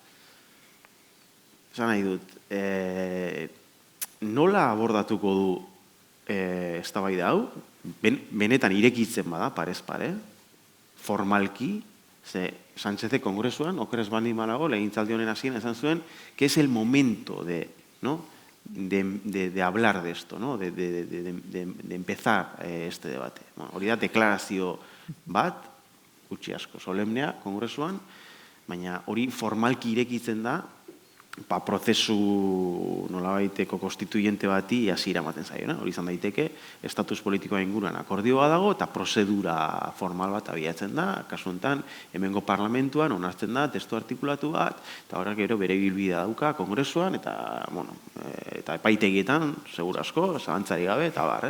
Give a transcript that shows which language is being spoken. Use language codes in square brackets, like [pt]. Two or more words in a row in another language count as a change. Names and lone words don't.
[eu] Esan nahi dut, nola abordatuko du eztabaida hau, benetan irekitzen bada, parez pare, formalki, ze Sánchezek kongresuan, okeres bandi malago, legintzaldi honen hasieran esan zuen, [es] que es el momento de hablar de esto, de empezar este debate. [eu] Hori da, deklarazio bat, gutxi asko, solemnea, kongresuan, baina hori formalki irekitzen da, prozesu nolabaiteko konstituyente bati hasiera ematen zaio. Hori izan daiteke, estatus politikoa inguruan akordioa dago eta prozedura formal bat abiatzen da, kasu honetan, hemengo parlamentuan onartzen da testu artikulatu bat, eta horrek gero bere bilbidea dauka kongresuan, eta epaitegietan, segura asko, zalantzari gabe, eta barrez.